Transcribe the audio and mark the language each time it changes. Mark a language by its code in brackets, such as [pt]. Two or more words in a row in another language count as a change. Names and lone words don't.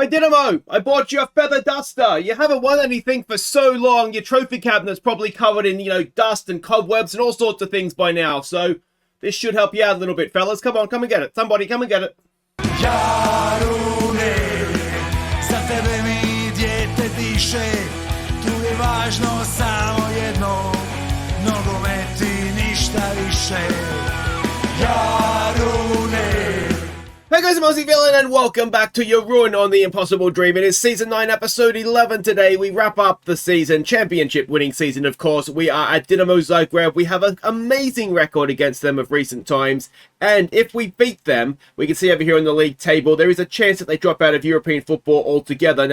[en] My Dinamo, I bought you a feather duster. You haven't won anything for so long. Your trophy cabinet's probably covered in, dust and cobwebs and all sorts of things by now. So this should help you out a little bit, fellas. Come on, come and get it. Somebody, come and get it. [hr] Jarune, za tebe mi dijete diše, tu je važno samo jedno, nogomet i ništa više. Jarune. [en] Hey guys, I'm Aussie Villain and welcome back to your run on the Impossible Dream. It is Season 9, Episode 11 today. We wrap up the season, championship winning season, of course. We are at Dinamo Zagreb. We have an amazing record against them of recent times. And if we beat them, we can see over here on the league table, there is a chance that they drop out of European football altogether.